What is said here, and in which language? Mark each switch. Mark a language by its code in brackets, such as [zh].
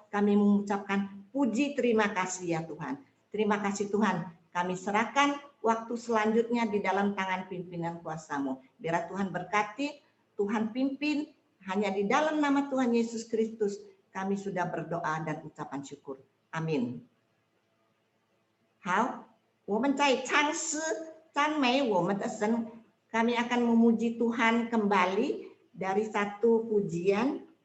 [id] Kami mengucapkan puji terima kasih ya Tuhan. Terima kasih Tuhan. Kami serahkan waktu selanjutnya di dalam tangan pimpinan kuasa-Mu. Biar Tuhan berkati, Tuhan pimpin. Hanya di dalam nama Tuhan Yesus Kristus kami sudah berdoa dan ucapan syukur. Amin. [zh] 好，我们在唱诗赞美我们的神。 [id] Kami akan memuji Tuhan kembali dari satu pujian.